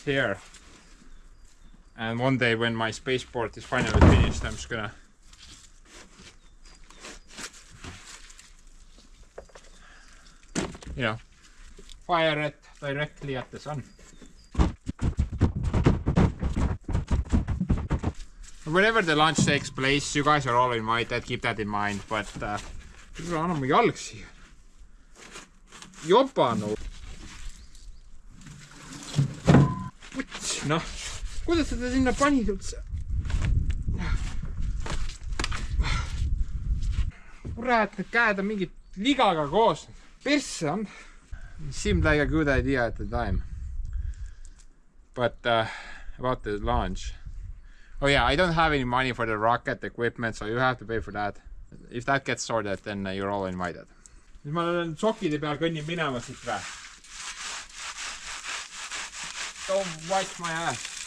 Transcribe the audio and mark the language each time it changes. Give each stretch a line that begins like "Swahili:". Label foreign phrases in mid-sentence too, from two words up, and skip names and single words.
English: here, and one day when my spaceport is finally finished, I'm just gonna fire it directly at the sun. Whenever the launch takes place, you guys are all invited, keep that in mind, but
Estonian: anname jalg siia. Jopanu. Noh, kuidas seda sinna panid üldse? Kurat, need käed on mingid ligaga koos. Persse on.
English: It seemed like a good idea at the time. But about the launch. Oh yeah, I don't have any money for the rocket equipment, so you have to pay for that. If that gets sorted, then you're all invited.
Estonian: Nüüd ma olen sokkide peal kõnnin minema siit vä?
English: Don't watch my ass.